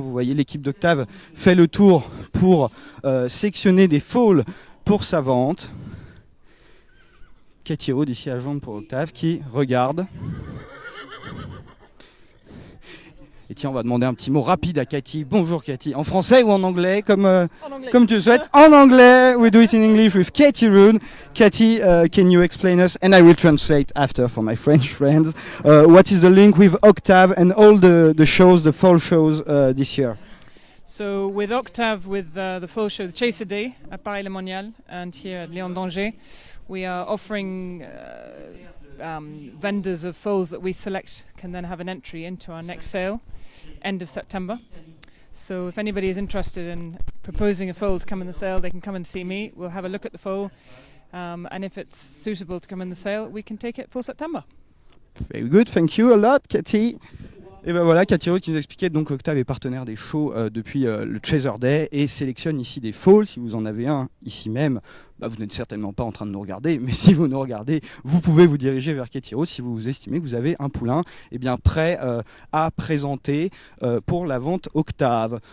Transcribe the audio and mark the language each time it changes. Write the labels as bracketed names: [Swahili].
[French] Vous voyez, l'équipe d'Octave fait le tour pour sélectionner des foals pour sa vente. Cathy Rood ici agente pour Octave qui regarde. Et tiens, on va demander un petit mot rapide à Cathy. Bonjour Cathy. En français ou en anglais comme tu le souhaites. En anglais. [English] We do it in English with Cathy Rood. Cathy, can you explain us, and I will translate after for my French friends, what is the link with Octave and all the shows, the fall shows this year? So with Octave, with the fall show, the Chaser Day at Paris-le-Monial and here at Lion d'Angers, we are offering vendors of foals that we select can then have an entry into our next sale, end of September. So if anybody is interested in proposing a foal to come in the sale, they can come and see me. We'll have a look at the foal, and if it's suitable to come in the sale, we can take it for September. Very good, thank you a lot, Cathy. [French] Et ben voilà, Cathy Rood qui nous expliquait donc Octave est partenaire des shows depuis le Chaser Day et sélectionne ici des foals. Si vous en avez un ici même, vous n'êtes certainement pas en train de nous regarder, mais si vous nous regardez, vous pouvez vous diriger vers Cathy Rood si vous estimez que vous avez un poulain prêt à présenter pour la vente Octave.